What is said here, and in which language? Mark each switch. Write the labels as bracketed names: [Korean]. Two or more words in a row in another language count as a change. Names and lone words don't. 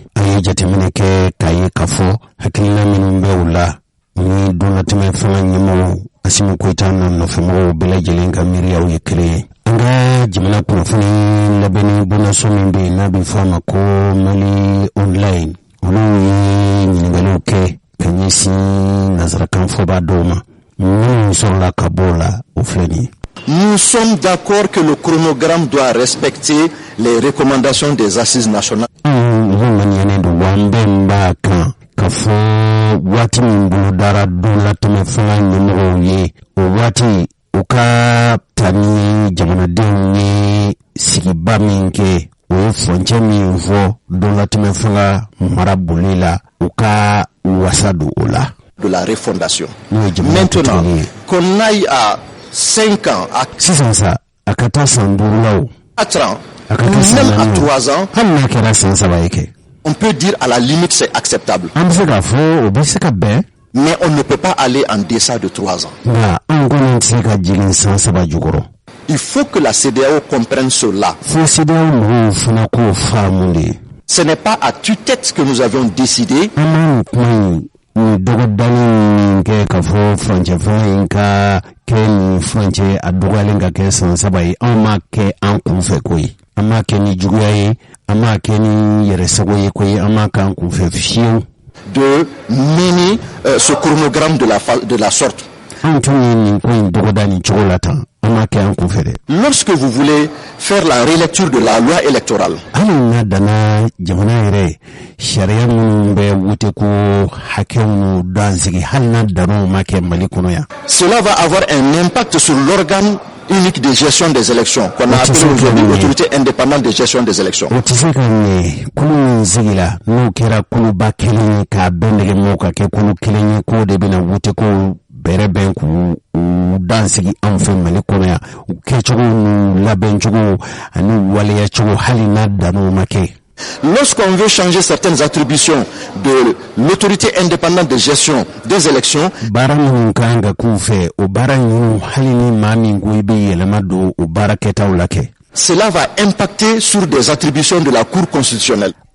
[Bambara] An ye jateminɛ kɛ k'a ye k'a fɔ hakilina minnu bɛ u la ni dɔnnatɛmɛ fanga ɲɛmɔgɔw Asimi Goyita n'a nɔfɛmɔgɔw bɛɛ lajɛlen ka miiriyaw ye kelen ye. An ka jamana kunnafoni labɛnni bonnaso min bɛ yen n'a bɛ fɔ a ma ko Mali Online olu ye ɲininkaliw kɛ ka ɲɛsin nanzarakan fɔbaa dɔw ma minnu sɔrɔla ka bɔ o la o filɛ nin ye. [French] Nous sommes d'accord que le chronogramme doit respecter les recommandations des assises nationales. [Bambara] Ka fɔ waati min bolo dara dɔlatɛmɛ fanga ɲɛmɔgɔw ye o waati u ka ta ni jamanadenw ye sigiba min kɛ o ye furancɛ min fɔ dɔlatɛmɛ fanga mara boli la u ka wasa don o la. [French] De la refondation. Maintenant qu'on aille à 5 ans, à 6 ans, ça, à 14 ans, 4 ans, même à 3 ans, on peut dire à la limite c'est acceptable. Mais on ne peut pas aller en deçà de 3 ans. Il faut que la CEDEAO comprenne cela. Ce n'est pas à tue-tête que nous avions décidé. [Bambara] Dogodani ke ka fɔ furancɛ fanga in ka kɛ ni furancɛ a dɔgɔyalen ka kɛ san 3 ye an m'a kɛ an kunfɛ ko ye an m'a kɛ ni juguya ye an m'a kɛ ni yɛrɛsago ye ko ye an m'a kɛ an kunfɛ fiyewu. [French] De mener ce chronogramme de la sorte. [Bambara] An tun ye nin ko in dɔgɔda nin cogo la tan an m'a kɛ an kunfɛ dɛ. [French] Lorsque vous voulez faire la relecture de la loi électorale. [Bambara] Hali n'a danna jamana yɛrɛ sariya minnu bɛ wute ko hakɛw n'u dansigi hali n'a dannaw ma kɛ Mali kɔnɔ yan. [French] Cela va avoir un impact sur l'organe unique de gestion des élections qu'on a appelé aujourd'hui l'autorité indépendante de gestion des élections. [Bambara] O tɛ se ka ɲɛ kulu min sigila n'o kɛra kuluba kelen ye k'a bɛɛ nɛgɛ mɔgɔw ka kɛ kulu kelen ye k'o de bɛna wute ko bɛrɛ bɛn k'u dansigi anw fɛ Mali kɔnɔ yan u kɛcogo n'u labɛncogo ani waleyacogo hali n'a dannaw ma kɛ. [French] Lorsqu'on veut changer certaines attributions de l'autorité indépendante de gestion des élections, cela va impacter sur des attributions de la Cour constitutionnelle.